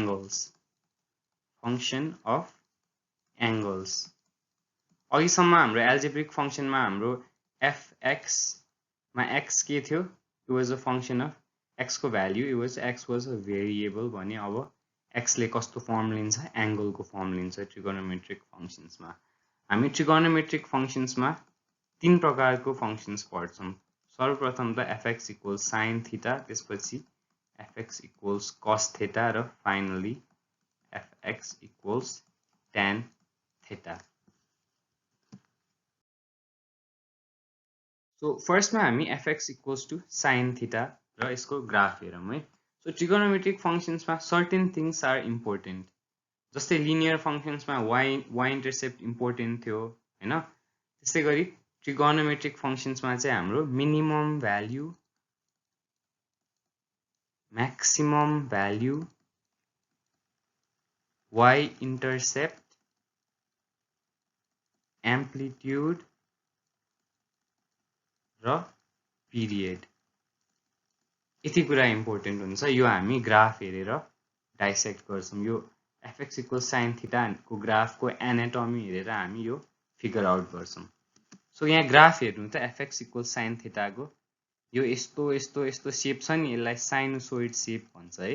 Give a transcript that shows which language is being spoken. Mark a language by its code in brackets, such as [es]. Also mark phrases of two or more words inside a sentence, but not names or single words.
[ne] एंगल्स अघिसम्म हाम्रो [en] algebraic functionमा [ne] हाम्रो fx मा x के थियो [en] it was a function of x [ne] को value [en] x was a variable [ne] भने अब x ले कस्तो फर्म लिन्छ एंगल को फर्म लिन्छ [en] trigonometric functions [ne] मा हामी [en] trigonometric functions [ne] मा तीन प्रकारको functions पढ्छौं सर्वप्रथम त [en] fx equals sin theta [ne] त्यसपछि [en] fx equals cos theta [ne] र फाइनली [en] fx equals tan theta So first [ne] मा हामी [en] fx equals to sin theta [ne] र यसको ग्राफ हेरौं है [en] So trigonometric functions मा certain things are important जस्तै linear functions मा y intercept important [ne] थियो हैन त्यसै गरी [en] trigonometric functions [ne] मा चाहिँ हाम्रो [en] minimum value maximum value, y intercept, amplitude र पिरियड। [ne] यति कुरा इम्पोर्टेन्ट हुन्छ। यो हामी ग्राफ हेरेर डाइसेक्ट गर्छौं। यो [en] fx equals sin theta [ne] को ग्राफको एनाटोमी हेरेर हामी यो [en] figure out [ne] गर्छौं। सो यहाँ ग्राफ हेर्नु त [en] fx equals sin theta [ne] को यो यस्तो यस्तो यस्तो शेप छ नि, यसलाई [en] sinusoid shape [ne] भन्छ है।